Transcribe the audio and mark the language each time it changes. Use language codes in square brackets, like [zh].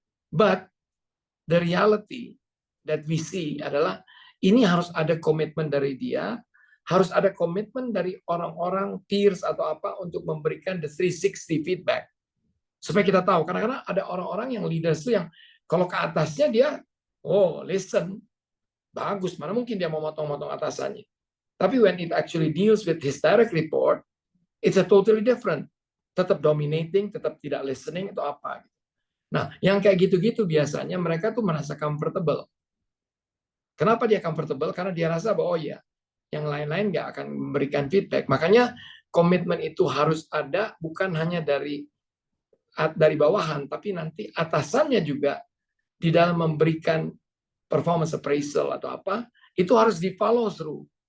[en] But the reality that we see [id] adalah ini harus ada komitmen dari dia, harus ada komitmen dari orang-orang peers atau apa untuk memberikan [en] the 360 feedback. [id] Supaya kita tahu, kadang-kadang ada orang-orang yang leaders itu yang kalau ke atasnya dia, oh listen, bagus, mana mungkin dia mau motong-motong atasannya. Tapi [en] when it actually deals with his direct report, it's a totally different. [id] Tetap dominating, tetap tidak listening, atau apa. Nah, yang kayak gitu-gitu biasanya mereka tuh merasa comfortable. Kenapa dia comfortable? Karena dia rasa bahwa oh ya, yang lain-lain nggak akan memberikan feedback. Makanya komitmen itu harus ada, bukan hanya dari bawahan, tapi nanti atasannya juga di dalam memberikan performance appraisal atau apa, itu harus di [en] follow through.